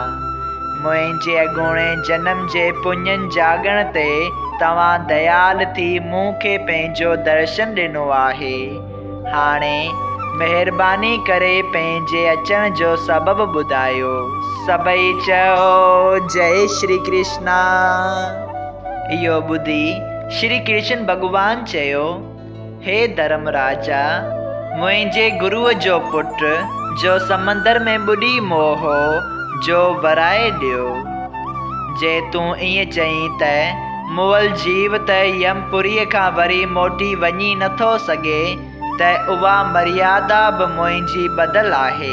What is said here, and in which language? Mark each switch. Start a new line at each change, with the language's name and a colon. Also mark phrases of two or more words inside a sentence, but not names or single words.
Sindhi: मुंहिंजे अॻूणे जन्म जे पुञनि जाॻण ते तव्हां दयाल थी मूंखे पंहिंजो दर्शन ॾिनो आहे। हाणे महिरबानी करे पंहिंजे अचण जो सबबु ॿुधायो। सभई चओ जय श्री कृष्णा। इहो ॿुधी श्री कृष्ण भॻवान चयो, हे धर्मराजा, मुंहिंजे गुरुअ जो पुटु जो समंदर में ॿुॾी मोह जो वराए ॾियो। जे तूं ईअं चईं त मुअल जीव त यमपुरीअ खां वरी मोटी वञी नथो सघे, त उहा मर्यादा बि मुंहिंजी बदल आहे।